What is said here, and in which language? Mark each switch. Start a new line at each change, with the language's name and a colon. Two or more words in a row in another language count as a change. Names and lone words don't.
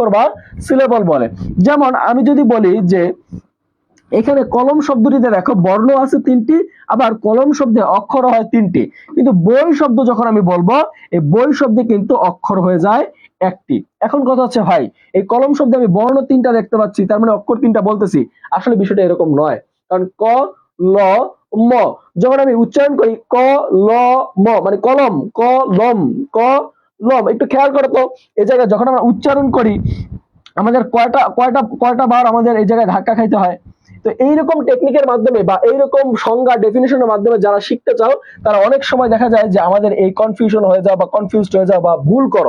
Bangla: যেমন আমি যদি বলি যে এখানে কলম শব্দটিতে দেখো বর্ণ আছে 3টি, আবার কলম শব্দে অক্ষর হয় 3টি, কিন্তু বই শব্দ যখন আমি বলবো এই বই শব্দে কিন্তু অক্ষর হয়ে যায় একটি। এখন কথা হচ্ছে ভাই এই কলম শব্দে আমি বর্ণ 3টা দেখতে পাচ্ছি, তার মানে অক্ষর 3টা বলতেছি, আসলে বিষয়টা এরকম নয়। কারণ ক ল ম যখন আমি উচ্চারণ করি ক ল ম মানে কলম, ক লম, ক লম, একটু খেয়াল করো তো এই জায়গায় যখন আমরা উচ্চারণ করি আমাদের কয়টা কয়টা কয়টা বার আমাদের এই জায়গায় ধাক্কা খাইতে হয়। তো এইরকম টেকনিকের মাধ্যমে বা এইরকম সংজ্ঞা ডেফিনেশনের মাধ্যমে যারা শিখতে চাও তারা অনেক সময় দেখা যায় যে আমাদের এই কনফিউশন হয়ে যাও বা কনফিউজড হয়ে যাও বা ভুল করো।